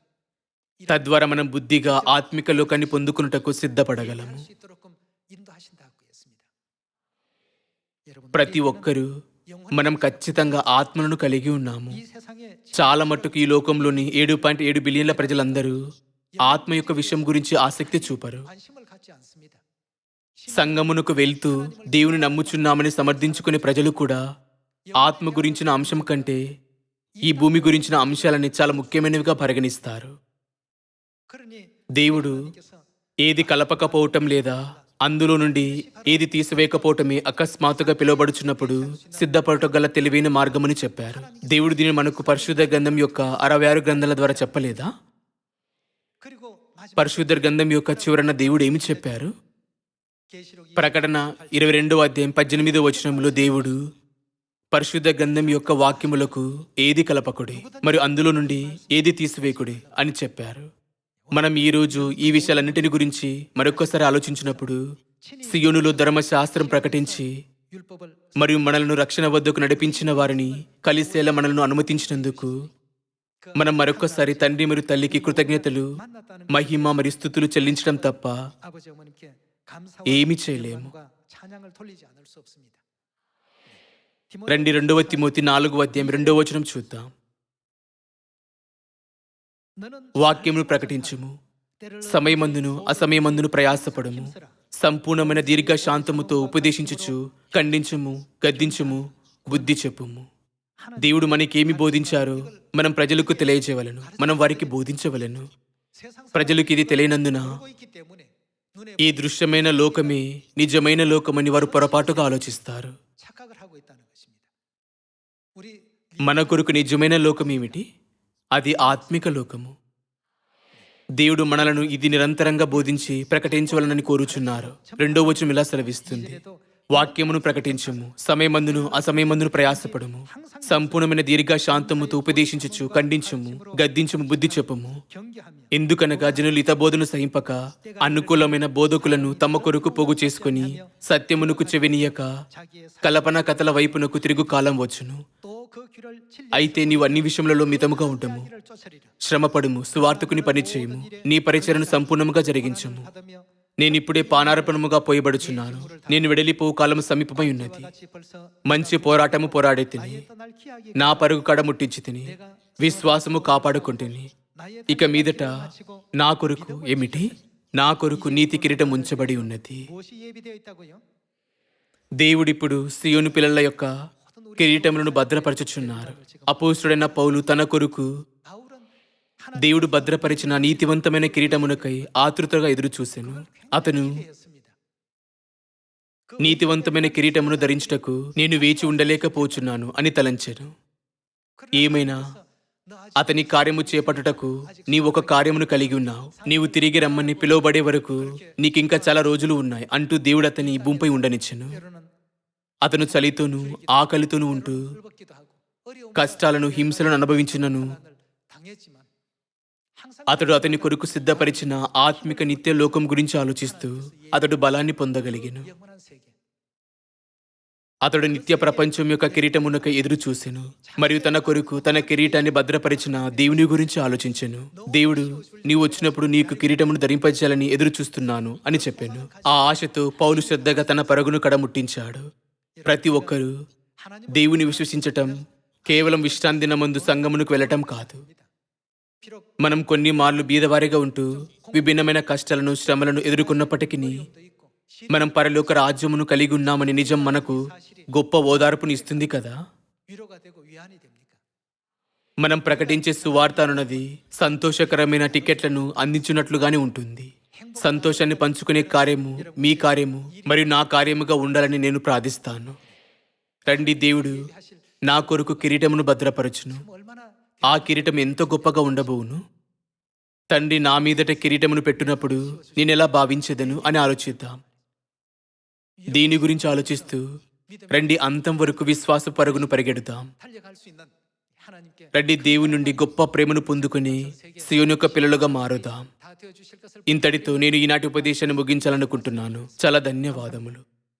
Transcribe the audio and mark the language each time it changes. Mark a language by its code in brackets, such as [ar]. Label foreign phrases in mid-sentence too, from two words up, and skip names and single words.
[te] తద్వారా మనం బుద్ధిగా ఆత్మిక లోకాన్ని పొందుకున్నటకు సిద్ధపడగలము. [ko] 할 수 있도록 인도하신다고 했습니다. 여러분 [te] ప్రతి ఒక్కరూ మనం ఖచ్చితంగా ఆత్మలను కలిగి ఉన్నాము. [ko] 이 세상에 [te] చాలా మట్టుకు ఈ లోకంలోని 7.7 బిలియన్ల ప్రజలందరూ ఆత్మ యొక్క విషయం గురించి ఆసక్తి చూపరు. [ko] 관심을 갖지 않습니다. [te] సంగమునకు వెళ్తూ దేవుని నమ్ముచున్నామని సమర్థించుకునే ప్రజలు కూడా ఆత్మ గురించిన అంశం కంటే ఈ భూమి గురించిన అంశాలని చాలా ముఖ్యమైనవిగా పరిగణిస్తారు. [ko] 그러니 [te] దేవుడు [ko] 하나님께서 [te] ఏది కలపకపోవటం లేదా అందులో నుండి ఏది తీసివేయకపోవటమే అకస్మాత్తుగా పిలువబడుచున్నప్పుడు సిద్ధపడటం గల తెలివైన మార్గమని చెప్పారు. దేవుడు దీన్ని మనకు పరిశుద్ధ గ్రంథం యొక్క 66 గ్రంథాల ద్వారా చెప్పలేదా? [ko] 그리고 마지막 [te] పరిశుద్ధ గ్రంథం యొక్క చివరన దేవుడు ఏమి చెప్పారు? [ko] 계시록 [te] ప్రకటన 22వ అధ్యాయం 18వ వచనంలో దేవుడు పరిశుద్ధ గ్రంథం యొక్క వాక్యములకు ఏది కలపకుడి మరియు అందులో నుండి ఏది తీసివేయకుడి అని చెప్పారు. మనం ఈ రోజు ఈ విషయాలన్నిటిని గురించి మరొక్కసారి ఆలోచించినప్పుడు సియోనులో ధర్మశాస్త్రం ప్రకటించి [ko] 율법을 [te] మరియు మనలను రక్షణ వద్దకు నడిపించిన వారిని కలిసేలా మనల్ని అనుమతించినందుకు మనం మరొక్కసారి తండ్రి మరియు తల్లికి కృతజ్ఞతలు, [ko] 만났다는 [te] మహిమ మరియు స్తుతులు చెల్లించడం తప్ప [ko] 아버지 어머님께 감사와 [te] ఏమీ చేయలేము. [ko] 영광과 찬양을 돌리지 않을 수 없습니다. [te] రండి 2వ తిమోతి 4వ అధ్యాయం 2వ వచనం చూద్దాం. [ko] 너는 [te] వాక్యమును ప్రకటించుము, [ko] 때를 [te] సమయమందును అసమయమందును ప్రయాసపడము, సంపూర్ణమైన దీర్ఘ శాంతముతో ఉపదేశించుచు ఖండించుము, గద్దించుము, బుద్ధి చెప్పుము. దేవుడు మనకేమి బోధించారో మనం ప్రజలకు తెలియజేయవలెను, మనం వారికి బోధించవలెను. [ko] 세상 [te] ప్రజలకు ఇది తెలియనందున [ko] 살고 있기 때문에 눈에 [te] ఈ దృశ్యమైన లోకమే నిజమైన లోకమని వారు పొరపాటుగా ఆలోచిస్తారు. [ko] 착각을 하고 있다는 것입니다. 우리 [te] మన కొరకు నిజమైన లోకం ఏమిటి? అది ఆత్మిక లోకము. దేవుడు మనలను ఇది నిరంతరంగా బోధించి ప్రకటించవలనని కోరుచున్నారు. 2వ వచనం ఇలా సెలవిస్తుంది, వాక్యమును ప్రకటించుము, సమయమందును అసమయమందును ప్రయాసపడము, సంపూర్ణమైన దీర్ఘ శాంతముతో ఉపదేశించుచు ఖండించుము, గద్దించుము, బుద్ధి చెప్పుము. [ko] 경계하며 [te] ఎందుకనగా జనులు హితబోధను సహింపక అనుకూలమైన బోధకులను తమ కొరకు పోగు చేసుకుని సత్యమునకు చెవినీయక [ko] 자기의 [te] కల్పన కథల వైపునకు తిరుగు కాలం వచ్చును. [ko] 또그 귀를 칠려 [te] అయితే నీవు అన్ని విషయములలో మితముగా ఉండము, [ko] 길을 쫓으리라. [te] శ్రమపడుము, సువార్తకుని పని చేయుము, నీ పరిచయను సంపూర్ణముగా జరిగించుము. [ko] 받으며 [te] నేనిప్పుడే పానార్పణముగా పోయబడుచున్నాను, నేను వెడలిపోవు కాలము సమీపమై ఉన్నది. [ko] 같이 벌써 [te] మంచి పోరాటము పోరాడే తిని, [ko] 나의 떠날 기약이 [te] నా పరుగు కడ ముట్టించి తిని, విశ్వాసము కాపాడుకుంటుని. [ko] 나의 [te] ఇక మీదట నా కొరకు ఏమిటి? నా కొరకు నీతి కిరీటం ఉంచబడి ఉన్నది. [ko] 무엇이 예비되어 있다고요? [te] దేవుడిప్పుడు సియోను పిల్లల యొక్క కిరీటములను భద్రపరచుచున్నారు. అపోస్తుడైన పౌలు తన కొరకు [ko] 바울은 [te] దేవుడు భద్రపరిచిన నీతివంతమైన కిరీటమునకై ఆతృతగా ఎదురు చూసెను. అతను [ko] 하나님이었습니다. [te] నీతివంతమైన కిరీటమును ధరించుటకు నేను వేచి ఉండలేకపోచున్నాను అని తలంచెను. ఏమైనా [ko] 너 아직 [te] అతని కార్యము చేపట్టుటకు నీవు ఒక కార్యమును కలిగి ఉన్నావు. నీవు తిరిగి రమ్మని పిలువబడే వరకు నీకింకా చాలా రోజులు ఉన్నాయి అంటూ దేవుడు అతని ఈ భూమిపై ఉండనిచ్చెను. [ko] 때로는 [te] అతను చలితోనూ ఆకలితోనూ ఉంటూ [ko] 헐벗기도 하고 어려운 [te] కష్టాలను హింసలను అనుభవించినను [ko] 고난을 당했지만 항상 [te] అతడు అతని కొరకు సిద్ధపరిచిన ఆత్మిక నిత్య లోకం గురించి ఆలోచిస్తూ అతడు బలాన్ని పొందగలిగెను. [ko] 영원한 세계 [te] అతడు నిత్య ప్రపంచం యొక్క కిరీటమునకై ఎదురు చూసెను మరియు తన కొరకు తన కిరీటాన్ని భద్రపరిచిన దేవుని గురించి ఆలోచించెను. దేవుడు నీవు వచ్చినప్పుడు నీకు కిరీటమును ధరింపజేయాలని ఎదురు చూస్తున్నాను అని చెప్పాను. ఆ ఆశతో పౌలు శ్రద్ధగా తన పరుగును కడముట్టించాడు. ప్రతి ఒక్కరూ [ko] 하나님 [te] దేవుని విశ్వసించటం కేవలం విశ్రాంతి దినమందు సంగమునకు వెళ్ళటం కాదు. [ko] 비록 [te] మనం కొన్ని మార్లు బీదవారిగా ఉంటూ విభిన్నమైన కష్టాలను శ్రమలను ఎదుర్కొన్నప్పటికీ [ko] 도 있고 [te] మనం పరలోక రాజ్యమును కలిగి ఉన్నామని నిజం మనకు గొప్ప ఓదార్పుని ఇస్తుంది కదా. [ko] 위로가 되고 위안이 됩니까? [te] మనం ప్రకటించే సువార్త అనున్నది సంతోషకరమైన టికెట్లను అందించున్నట్లుగానే ఉంటుంది. సంతోషాన్ని పంచుకునే కార్యము మీ కార్యము మరియు నా కార్యముగా ఉండాలని నేను ప్రార్థిస్తాను. రండి, దేవుడు నా కొరకు కిరీటమును భద్రపరచును. [ko] 얼마나 [te] ఆ కిరీటం ఎంతో గొప్పగా ఉండబోవును. తండ్రి నా మీదట కిరీటమును పెట్టునప్పుడు నేనెలా భావించేదను అని ఆలోచిద్దాం. దీని గురించి ఆలోచిస్తూ రండి అంతం వరకు విశ్వాస పరుగును పరిగెడుతాం. [ko] 달려갈 수 있는 하나님께 [te] రండి దేవుని నుండి గొప్ప ప్రేమను పొందుకుని సియోను యొక్క పిల్లలుగా మారుదాం. [ko] 다 되어 주실 것을 [te] ఇంతటితో నేను ఈనాటి ఉపదేశాన్ని ముగించాలనుకుంటున్నాను. చాలా ధన్యవాదములు.